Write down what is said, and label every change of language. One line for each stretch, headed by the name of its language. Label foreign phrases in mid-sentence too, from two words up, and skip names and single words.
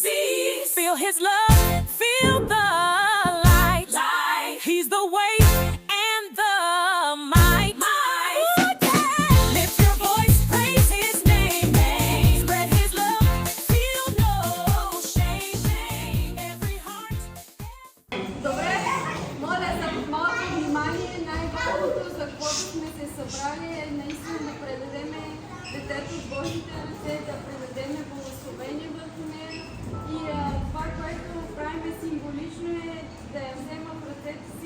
English: Feel his love, feel the light. He's the way and the might. Oh, yeah. Lift your voice, praise his name. Spread his love, feel no shame. Every heart.
Bulgarian: Добре, моля за малко внимание. Най-важното, за което сме се събрали, е наистина да предадеме детето в Божите ръце, да предадеме благословение върху нея. И това, което правим символично, е да я взема в ръцете си.